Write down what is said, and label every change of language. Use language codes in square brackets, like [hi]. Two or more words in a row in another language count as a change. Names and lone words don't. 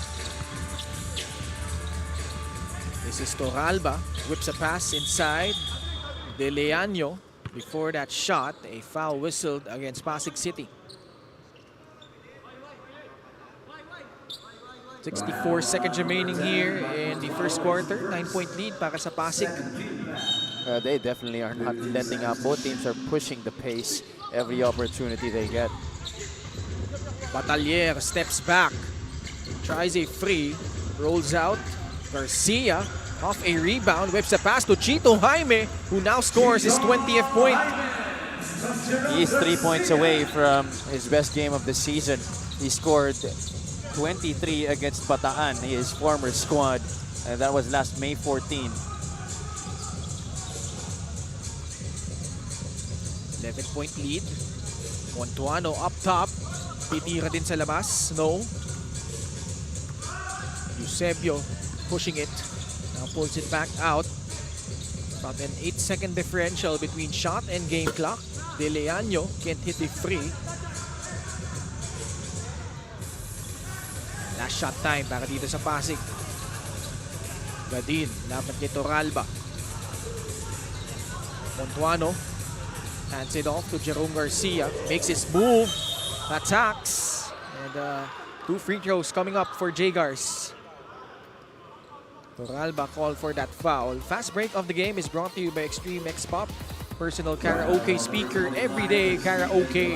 [en] This is Torralba, whips a pass inside. De Leano, before that shot, a foul whistled against Pasig City. 64 seconds remaining here in the first quarter. 9-point lead [tl] para sa [en] Pasig. They definitely are not letting up. Both teams are pushing the pace every opportunity they get. Batalier steps back, tries a free, rolls out. Garcia off a rebound, whips a pass to Chito Jaime, who now scores his 20th point. He's 3 points away from his best game of the season. He scored 23 against Bataan, his former squad, and that was last May 14. 11-point lead. Montuano up top. [tl] Titira din sa labas. No. [en] Eusebio pushing it. Now pulls it back out. About an 8-second differential between shot and game clock. De Leaño can't hit the free. Last shot time [tl] para dito sa [en] Pasig. [tl] Gadin, laban kay Toralba. [en] Montuano hands it off to Jerome Garcia. Makes his move. Attacks. And 2 free throws coming up for J-Gars. Toralba called for that foul. Fast break of the game is brought to you by Extreme X Pop. Personal karaoke speaker, everyday karaoke.